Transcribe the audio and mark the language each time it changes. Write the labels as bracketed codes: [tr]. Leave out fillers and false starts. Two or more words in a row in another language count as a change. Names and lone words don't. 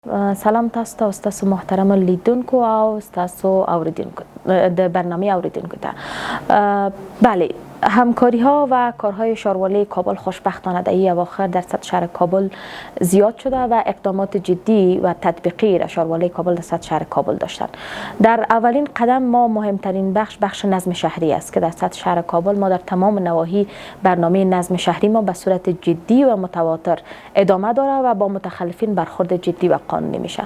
[ps] سلام تاسو ته تاسو محترم لیدونکو او تاسو اوریدونکو د برنامه اوریدونکو ته [fa] بله همکاری ها و کارهای شاروالی کابل خوشبختانه در این اواخر در سطح شهر کابل زیاد شده و اقدامات جدی و تطبیقی را شاروالی کابل در سطح شهر کابل داشتند. در اولین قدم ما مهمترین بخش نظم شهری است که در سطح شهر کابل ما در تمام نواحی برنامه نظم شهری ما به صورت جدی و متواتر ادامه داره و با متخلفین برخورد جدی و قانونی میشه.